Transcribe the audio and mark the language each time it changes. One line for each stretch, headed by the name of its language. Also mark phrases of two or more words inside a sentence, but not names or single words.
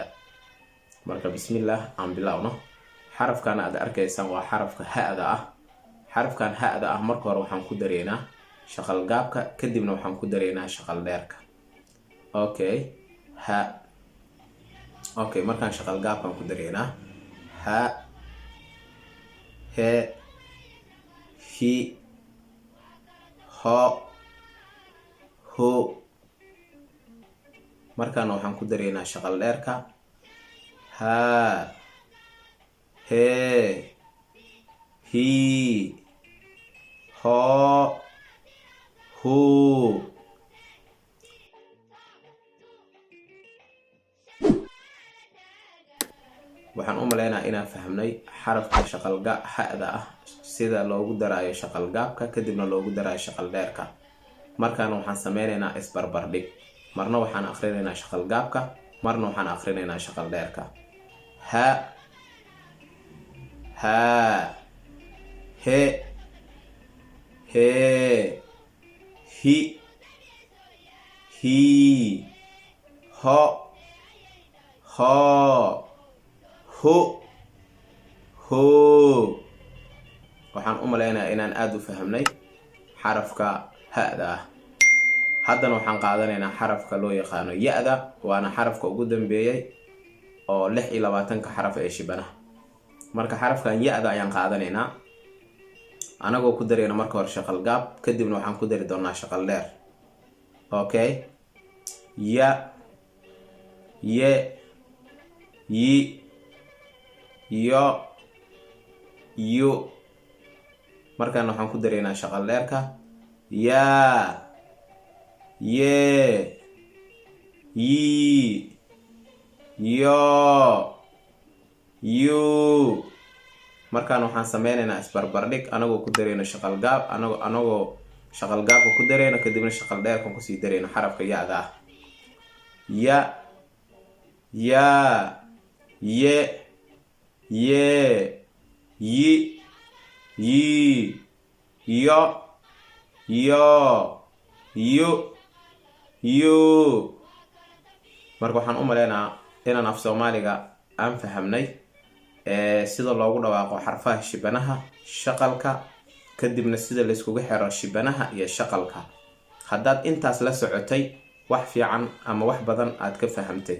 Somali: marka bismillah aan bilowno. xarafkan aad arkaysaan waa xarafka ha-da ah. xarafkan ha-da ah marka hore waxaan ku dareynaa shaqal gaabka, kadibna waxaan ku dareynaa shaqal dheerka. okay markaan shaqal gaabkan ku dareynaa ha, he, hi, ho, hu. markaan waxaan ku dareynaa shaqal dheerka ha, he, hi, ho, hu. waxaan u maleynaa inaan fahmnay xarafka shaqalga ha-da ah sida loogu daraayo shaqal gaabka, kadibna loogu daraayo shaqal dheerka. markaan waxaan sameynaynaa isbarbardhig. marna waxaan akhrinaynaa shaqal gaabka, marna waxaan akhrinaynaa shaqal dheerka. ha, ha, he, he, hi, hi, ho, ho, hu, hu. waxaan u maleynayaa inaan aad u fahmnay xarafka ha-da ah. haddana waxaan qaadanaynaa xarafka loo yaqaano ya-da, waana xarafka ugu dambeeyay oo 26 xaraf ee shibanaha. marka xarafkan ya-da ayaan qaadanaynaa anagoo ku dareyna marka hore shaqal gaab, kadibna waxaan ku dari doonaa shaqal dheer. ya, ye, yi, yo, yu. markaan waxaan ku dareynaa shaqal dheerka ya, ye, yi, yo, yu. markaan waxaan sameynaynaa isbarbardhig anagoo ku dareyno shaqal gaab, anagoo shaqal gaabka ku dareyno, kadibna shaqal dheerkan kusii dareyno xarafka ya-da ah. ya, ya, ye, ye, yi, yi, yo, yo, yu, yu. marka waxaan u maleynaa inaan af Soomaaliga aan fahamnay sida loogu dhawaaqo xarfaha shibanaha, shaqalka, kadibna sida la iskugu xiro shibanaha iyo shaqalka. haddaad intaas la socotay wax fiican ama wax badan aad ka fahamtay.